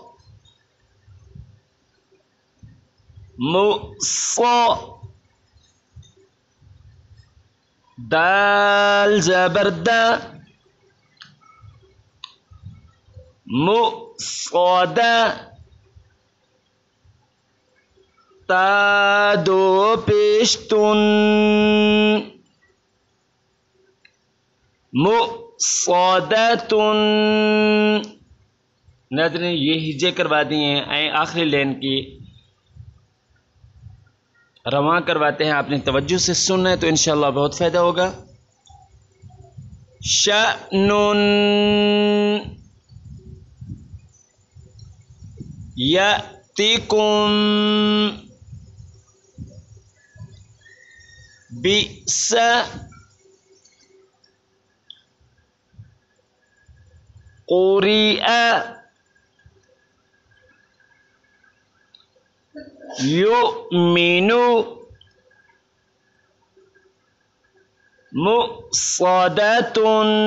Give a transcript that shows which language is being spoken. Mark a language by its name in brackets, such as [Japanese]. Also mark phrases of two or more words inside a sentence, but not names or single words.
[Urdu] مصا دال زبر دا مصادا تا دو پیش تن مصادتن. ناظرین یہ ہجے کروا دی ہیں آخری لین کی رواں کرواتے ہیں. آپ نے توجہ سے سننا ہے تو انشاءاللہ بہت فائدہ ہوگا. شأنن [Arabic] یأتکم بئس قریئ یؤمنو مصادتن.